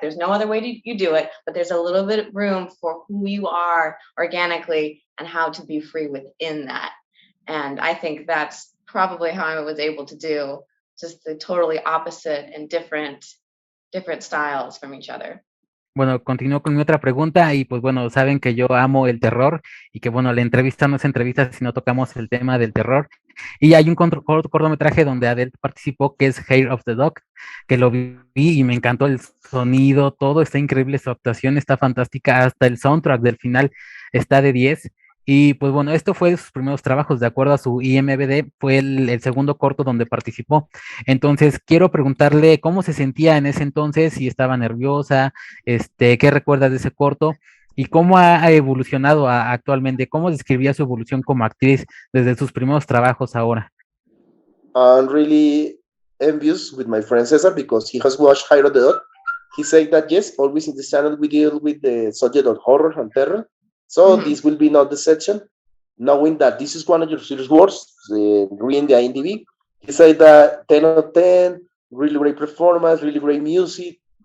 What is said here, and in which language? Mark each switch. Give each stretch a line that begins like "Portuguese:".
English: There's no other way you do it, but there's a little bit of room for who you are organically and how to be free within that. And I think that's probably how I was able to do just the totally opposite and different styles from each other.
Spanish: Bueno, continúo con mi otra pregunta y pues bueno, saben que yo amo el terror y que bueno, la entrevista no es entrevista si no tocamos el tema del terror. Y hay un cortometraje donde Adele participó que es Hair of the Dog, que lo vi y me encantó el sonido, todo está increíble, su actuación está fantástica, hasta el soundtrack del final está de 10. Y pues bueno, esto fue de sus primeros trabajos, de acuerdo a su IMBD, fue el segundo corto donde participó. Entonces, quiero preguntarle cómo se sentía en ese entonces, si estaba nerviosa, qué recuerdas de ese corto y cómo ha evolucionado actualmente, cómo describía su evolución como actriz desde sus primeros trabajos ahora.
English: I'm really envious with my friend Cesar because he has watched Hiro the Dog. He said that yes, always in this channel we deal with the subject of horror and terror. So this will be not the section. Knowing that this is one of your serious works, reading the IMDb, he said that 10 out of 10, really great performance, really great music.